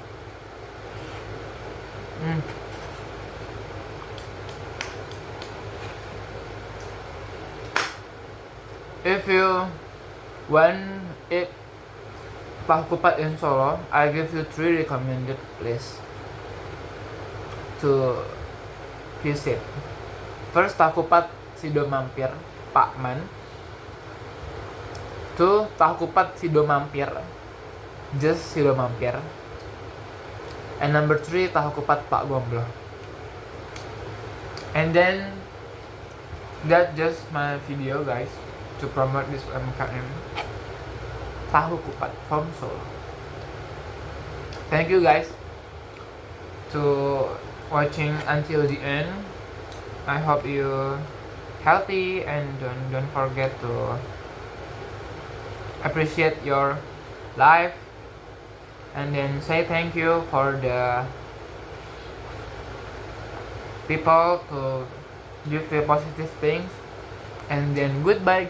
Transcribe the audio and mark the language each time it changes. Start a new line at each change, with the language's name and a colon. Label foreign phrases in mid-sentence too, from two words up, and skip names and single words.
English: If you want eat
Indonesian: tahu kupat
English: in Solo, I give you 3 recommended places to visit. First,
Indonesian: tahu kupat Sido Mampir, Pak Man.
English: 2,
Indonesian: tahu kupat
English: Sido Mampir, just Sido Mampir. And number 3,
Indonesian: tahu kupat Pak Gomblo.
English: And then that's just my video, guys, to promote this UMKM
Indonesian: tahu kupat
English: from Solo. Thank you, guys, to watching until the end. I hope you healthy and don't forget to appreciate your life, and then say thank you for the people to give the positive things, and then goodbye, guys.